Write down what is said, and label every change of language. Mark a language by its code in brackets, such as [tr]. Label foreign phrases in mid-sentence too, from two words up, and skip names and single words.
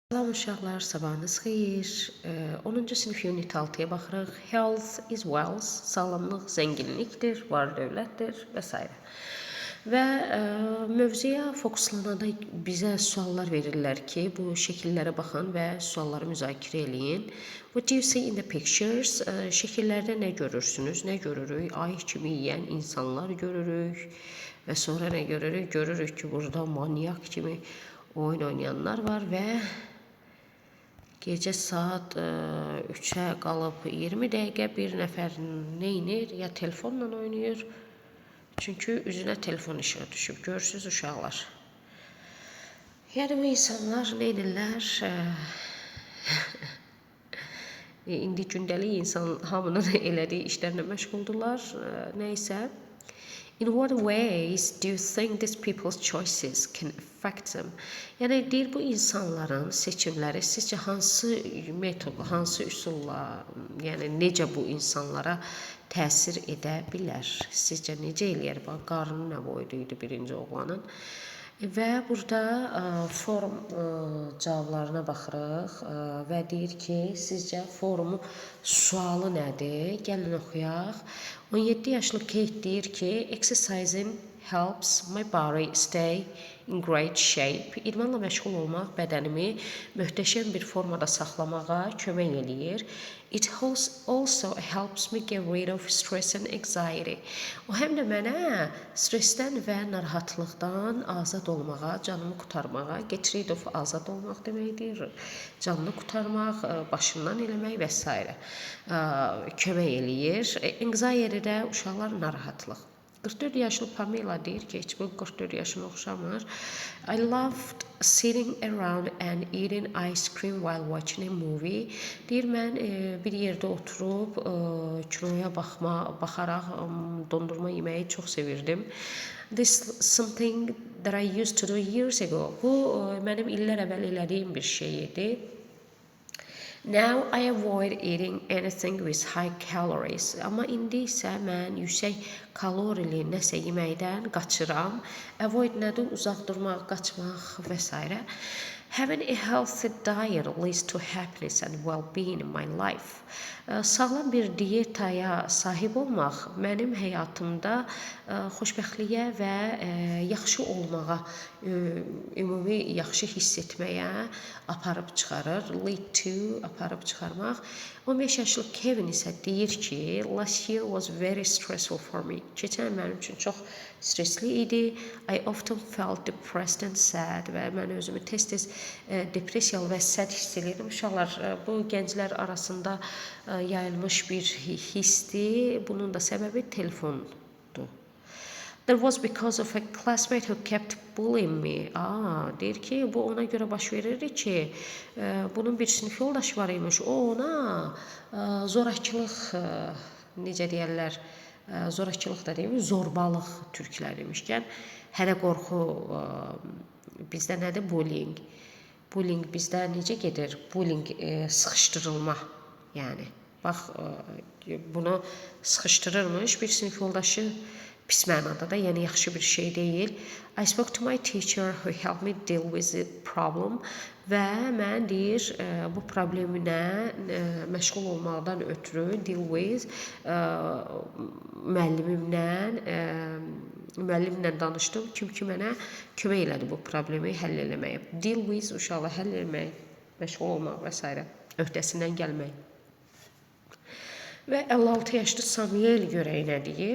[az] Salam uşaqlar, sabahınız xeyir. 10-cu sinif unit 6-ya baxırıq. [en] Health is wealth, [az] sağlamlıq zənginlikdir, var dövlətdir və s. Və mövzuya fokuslananda bizə suallar verirlər ki, bu şəkillərə baxın və sualları müzakirə eləyin. [en] What do you see in the pictures? [az] Şəkillərdə nə görürsünüz, nə görürük? Ay kimi yeyən insanlar görürük və sonra nə görürük? Görürük ki, burada manyak kimi oyun oynayanlar var və gecə saat 3-ə qalıb 20 dəqiqə bir nəfər neynir? Ya telefonla oynayır. Çünki üzünə telefon işığı düşüb. Görürsünüz uşaqlar. Yəni bu insanlar neynirlər? İndi gündəlik insan hamının elədiyi işlərlə məşğuldurlar. Nəysə. [en] In what ways do you think these people's choices can affect them? [az] Yəni deyir bu insanların seçimləri sizcə hansı metodla, hansı üsulla, yəni necə bu insanlara təsir edə bilər? Sizcə necə eləyər? Bax, qarnı nə boyda idi birinci oğlanın. Və burada forum cavablarına baxırıq və deyir ki, sizcə forumun sualı nədir? Gəlin oxuyaq. 17 yaşlı Kate deyir ki, [en] exercising helps my body stay in great shape. [az] İdmanla məşğul olmaq bədənimi möhtəşəm bir formada saxlamağa kömək eləyir. [en] It also helps me get rid of stress and anxiety. [az] O həm də mənə stressdən və narahatlıqdan azad olmağa, canımı qurtarmağa, [en] get rid of [az] azad olmaq deməkdir. Canını qurtarmaq, başından eləmək və s. kömək eləyir. Anxiety də uşaqlar narahatlıq. 44 yaşlı Pamela deyir ki, heç bu 44 yaşına oxşamır. [en] I loved sitting around and eating ice cream while watching a movie. [az] Deyir, mən bir yerdə oturub kinoya baxaraq dondurma yeməyi çox sevirdim. [en] This is something that I used to do years ago. [az] Bu mənim illər əvvəl elədiyim bir şey idi. [en] Now I avoid eating anything with high calories. [az] Amma indi isə mən yüksək kalorili nəsə yeməkdən qaçıram. Avoid nədir? Uzaq durmaq, qaçmaq və s. [en] Having a healthy diet leads to happiness and well-being in my life. [az] Sağlam bir diyetaya sahib olmaq mənim həyatımda xoşbəxtliyə və yaxşı olmağa, ümumi yaxşı hiss etməyə aparıb çıxarır. [en] Lead to, [az] aparıb çıxarmaq. 15 yaşlı Kevin isə deyir ki, [en] last year was very stressful for me. [az] Keçən mənim üçün çox stresli idi. [en] I often felt depressed and sad [az] və mən özümü tez-tez depressiyalı və səd hiss edirdim. Uşaqlar, bu gənclər arasında yayılmış bir hissdir. Bunun da səbəbi telefondur. [en] That was because of a classmate who kept bullying me. [az] Deyir ki, bu ona görə baş verirdi ki, bunun bir sinif yoldaşı var imiş. O ona zorakılıq, necə deyərlər, zorakılıq da deyim, zorbalıq türklər demişkən, hələ qorxu, bizdə nədir? Bullying. Bullying bizdə necə gedir? Bullying sıxışdırılma, yəni. Bax, bunu sıxışdırırmış bir sinif yoldaşı. Pis mənada da, yəni yaxşı bir şey deyil. [en] I spoke to my teacher who helped me deal with the problem. [az] Və mən deyir, bu probleminə məşğul olmaqdan ötürü [en] deal with [az] müəllimlə danışdım. Kim ki mənə kömək elədi bu problemi həll eləməyə. [en] Deal with [az] uşaqla həll eləmək, məşğul olmaq və s. öhdəsindən gəlmək. Və 56 yaşlı Samuel görək nə deyir?